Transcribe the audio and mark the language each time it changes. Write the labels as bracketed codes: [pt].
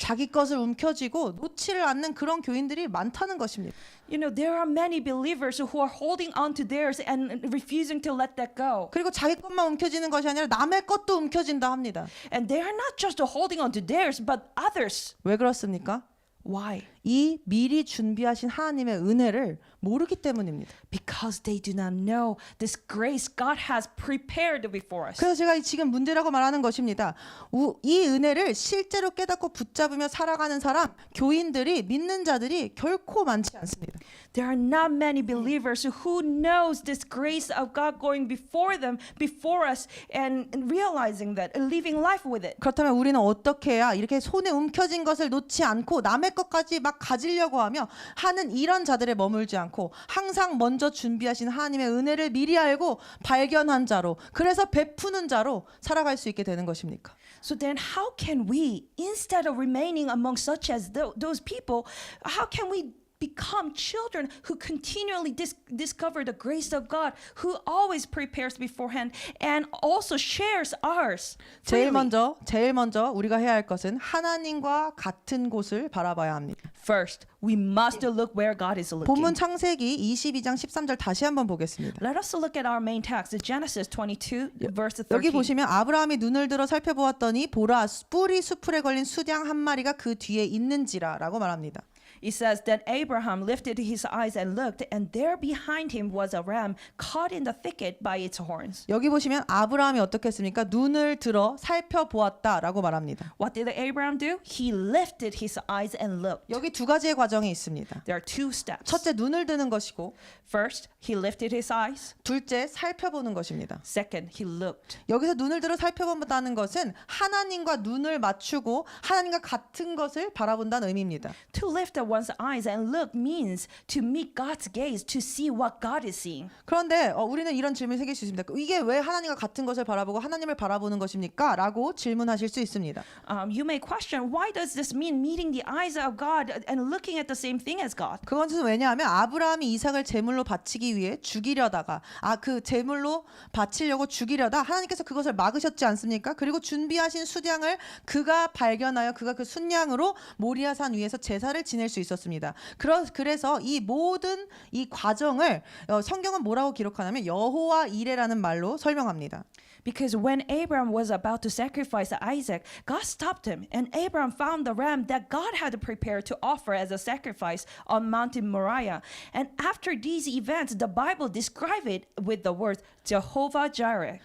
[ko] 자기 것을 움켜쥐고 놓지를 않는 그런 교인들이 많다는 것입니다. [en] There are many believers who are holding on to theirs and refusing to let that go. [ko] 그리고 자기 것만 움켜쥐는 것이 아니라 남의 것도 움켜쥔다 합니다. [en] And they are not just holding on to theirs, but others. [ko] 왜 그렇습니까? [en] Why? [ko] 이 미리 준비하신 하나님의 은혜를 모르기 때문입니다. [en] Because they do not know this grace God has prepared before us. [ko] 그래서 제가 지금 문제라고 말하는 것입니다. 이 은혜를 실제로 깨닫고 붙잡으며 살아가는 사람, 교인들이, 믿는 자들이 결코 많지 않습니다. [en] There are not many believers who knows this grace of God going before them, before us, and realizing that, and living life with it. [ko] 그렇다면 우리는 어떻게 해야 이렇게 손에 움켜진 것을 놓지 않고 남의 것까지 막 막 가지려고 하며 하는 이런 자들에 머물지 않고 항상 먼저 준비하신 하나님의 은혜를 미리 알고 발견한 자로, 그래서 베푸는 자로 살아갈 수 있게 되는 것입니까? [en] So then how can we, instead of remaining among such as those people, how can we become children who continually discover the grace of God, who always prepares beforehand and also shares ours? [ko] 제일 [en] freely? [ko] 먼저 우리가 해야 할 것은 하나님과 같은 곳을 바라봐야 합니다. [en] First, we must look where God is looking. [ko] 본문 창세기 22장 13절 다시 한번 보겠습니다. [en] Let us look at our main text, Genesis 22, verse [ko] 여기 [en] 13. [ko] 보시면 아브라함이 눈을 들어 살펴보았더니 보라 뿔이 수풀에 걸린 수양 한 마리가 그 뒤에 있는지라라고 말합니다. [en] It says that Abraham lifted his eyes and looked, and there behind him was a ram caught in the thicket by its horns. [ko] 여기 보시면 아브라함이 어떻게 했습니까? 눈을 들어 살펴보았다라고 말합니다. [en] What did Abraham do? He lifted his eyes and looked. [ko] 여기 두 가지의 과정이 있습니다. [en] There are two steps. [ko] 첫째 눈을 드는 것이고 [en] First, he lifted his eyes. [ko] 둘째 살펴보는 것입니다. [en] Second, he looked. [ko] 여기서 눈을 들어 살펴본다는 것은 하나님과 눈을 맞추고 하나님과 같은 것을 바라본다는 의미입니다. [en] To lift up one's eyes and look means to meet God's gaze, to see what God is seeing. [ko] 그런데 우리는 이런 질문을 생길 수 있습니다. 이게 왜 하나님과 같은 것을 바라보고 하나님을 바라보는 것입니까? 라고 질문하실 수 있습니다. [en] You may question, why does this mean meeting the eyes of God and looking at the same thing as God? [ko] 그것은 왜냐하면 아브라함이 이삭을 제물로 바치기 위해 죽이려다가 그 제물로 바치려고 죽이려다 하나님께서 그것을 막으셨지 않습니까? 그리고 준비하신 수량을 그가 발견하여 그가 그 순양으로 모리아산 위에서 제사를 지낼 수 있었습니다. 그래서 이 모든 이 과정을 성경은 뭐라고 기록하냐면 여호와 이레라는 말로 설명합니다. [en] Because when Abraham was about to sacrifice Isaac, God stopped him, and Abraham found the ram that God had prepared to offer as a sacrifice on Mountain Moriah. And after these events, the Bible describes it with the words Jehovah Jireh.